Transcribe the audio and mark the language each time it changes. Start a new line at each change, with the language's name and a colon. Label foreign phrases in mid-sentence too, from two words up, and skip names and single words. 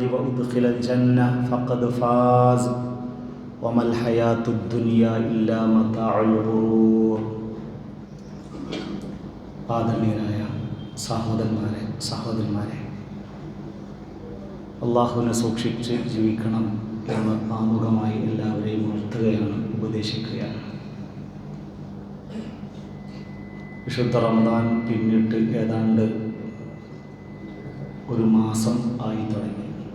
Arabic: وأدخل الجنة فقد فاز وما الحياة الدنيا إلا متاع الغرور.
Malayalam: ആദരണീയരായ സഹോദരന്മാരെ, അള്ളാഹുവിനെ സൂക്ഷിച്ച് ജീവിക്കണം എന്ന് ആമുഖമായി എല്ലാവരെയും ഉണർത്തുകയാണ്, ഉപദേശിക്കുകയാണ്. വിശുദ്ധ റമദാൻ പിന്നിട്ട് ഏതാണ്ട് ഒരു മാസം ആയി തുടങ്ങി.